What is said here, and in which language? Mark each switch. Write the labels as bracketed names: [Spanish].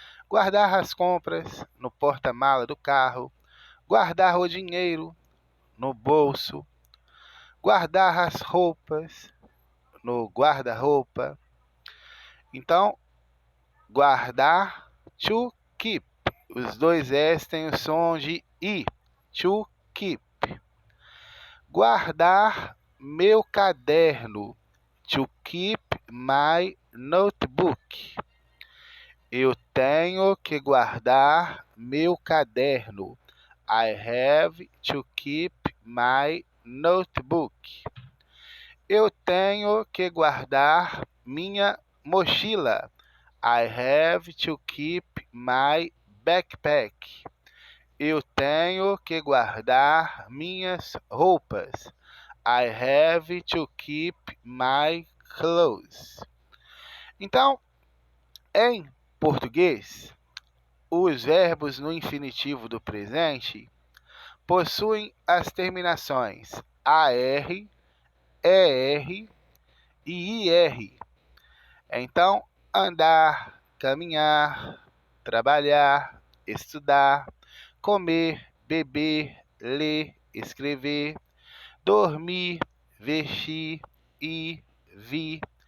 [Portuguese] Guardar as compras no porta-mala do carro, guardar o dinheiro no bolso, guardar as roupas no guarda-roupa. Então, guardar, [English] to keep. [Portuguese] Os dois S têm o som de I, [English] to keep. [Portuguese] Guardar meu caderno, [English] to keep my notebook. [Portuguese] Eu tenho que guardar meu caderno. [English] I have to keep my notebook. [Portuguese] Eu tenho que guardar minha mochila. [English] I have to keep my backpack. [Portuguese] Eu tenho que guardar minhas roupas. [English] I have to keep my clothes. [Portuguese] Então, em português, os verbos no infinitivo do presente possuem as terminações AR, ER e IR. Então, andar, caminhar, trabalhar, estudar, comer, beber, ler, escrever, dormir, vestir, ir, vir.